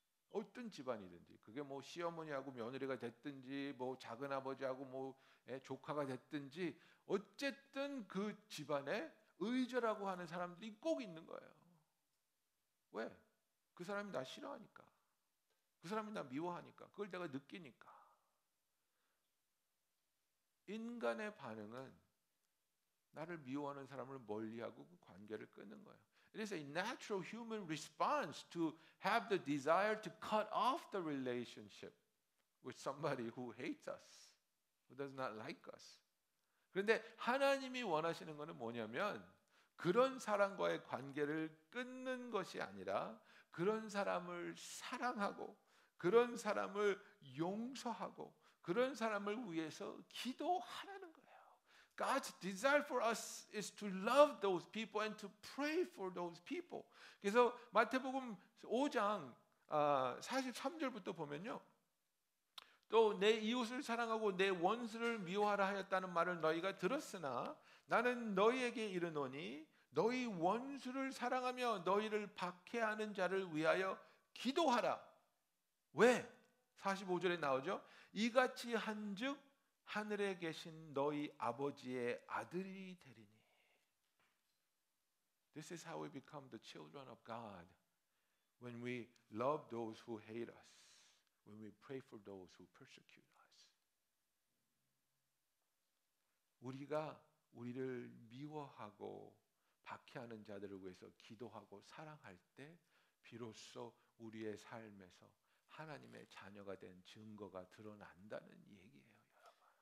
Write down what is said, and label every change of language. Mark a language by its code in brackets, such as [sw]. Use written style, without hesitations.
[ko] 어떤 집안이든지 그게 뭐 시어머니하고 며느리가 됐든지 뭐 작은 아버지하고 뭐 조카가 됐든지 어쨌든 그 집안에 의절하고 하는 사람들이 꼭 있는 거예요. 왜? 그 사람이 나 싫어하니까. 그 사람이 나 미워하니까. 그걸 내가 느끼니까. 인간의 반응은 나를 미워하는 사람을 멀리하고 그 관계를 끊는 거예요. [en] It is a natural human response to have the desire to cut off the relationship with somebody who hates us, who does not like us. [ko] 그런데 하나님이 원하시는 것은 뭐냐면 그런 사람과의 관계를 끊는 것이 아니라 그런 사람을 사랑하고 그런 사람을 용서하고 그런 사람을 위해서 기도하라는 거예요. [en] God's desire for us is to love those people and to pray for those people. [ko] 그래서 마태복음 5장 43절부터 보면요. 또 내 이웃을 사랑하고 내 원수를 미워하라 하였다는 말을 너희가 들었으나 나는 너희에게 이르노니 너희 원수를 사랑하며 너희를 박해하는 자를 위하여 기도하라. 왜? 45절에 나오죠. 이같이 한즉 하늘에 계신 너희 아버지의 아들이 되리니. [en] This is how we become the children of God. When we love those who hate us. When we pray for those who persecute us. [ko] 우리가 우리를 미워하고 박해하는 자들을 위해서 기도하고 사랑할 때 비로소 우리의 삶에서 하나님의 자녀가 된 증거가 드러난다는 얘기예요, 여러분.